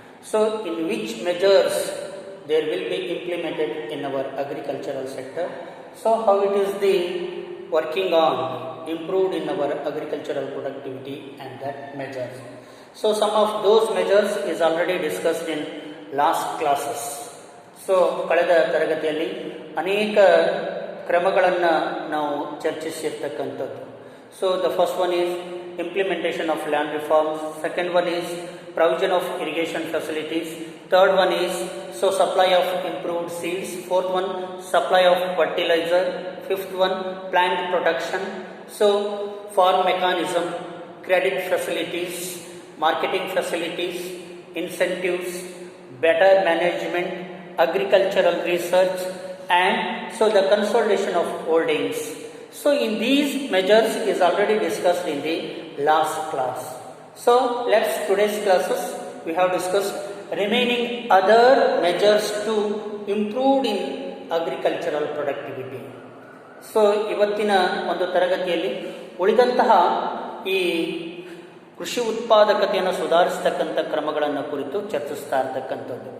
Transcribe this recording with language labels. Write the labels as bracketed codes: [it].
[en] So in which measures there will be implemented in our agricultural sector? So how it is the working on improved in our agricultural productivity and that measures. So some of those measures is already discussed in last classes. [kn] So ಕಳೆದ ತರಗತಿಯಲ್ಲಿ ಅನೇಕ ಕ್ರಮಗಳನ್ನು ನಾವು ಚರ್ಚಿಸಿರ್ತಕ್ಕಂಥದ್ದು. [en] So the first one is implementation of land reforms, second one is provision of irrigation facilities, third one is supply of improved seeds, fourth one supply of fertilizer, fifth one plant protection, farm mechanism, credit facilities, marketing facilities, incentives, better management, agricultural research, and the consolidation of holdings. So in these measures is already discussed in the last class. So today's classes we have discussed remaining other measures to improve in agricultural productivity. [kn] So ಇವತ್ತಿನ ಒಂದು ತರಗತಿಯಲ್ಲಿ ಉಳಿದಂತಹ ಈ ಕೃಷಿ ಉತ್ಪಾದಕತೆಯನ್ನು ಸುಧಾರಿಸತಕ್ಕಂಥ ಕ್ರಮಗಳನ್ನು ಕುರಿತು ಚರ್ಚಿಸ್ತಾ ಇರತಕ್ಕಂಥದ್ದು.